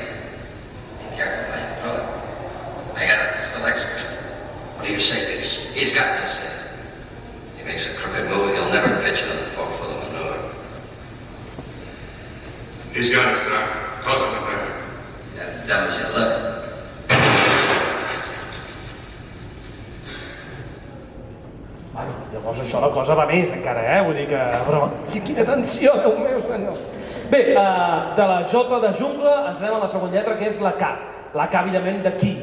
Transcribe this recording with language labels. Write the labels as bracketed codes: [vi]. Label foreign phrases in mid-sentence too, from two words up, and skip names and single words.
[en] Be careful how you throw it. I got a pistol expert. What do you say, Fitz? He's got me safe. He makes a crooked move, he'll never pitch another fork-full of manure. He's got us, Doc. Cause him a better. You're as dumb as you look. [ca] Bueno, llavors això la cosa va més encara, Vull dir que... Però quina tensió, Déu meu senyor! Bé, de la J de jungla ens anem a la següent lletra, que és la K. La K, evidentment, de qui?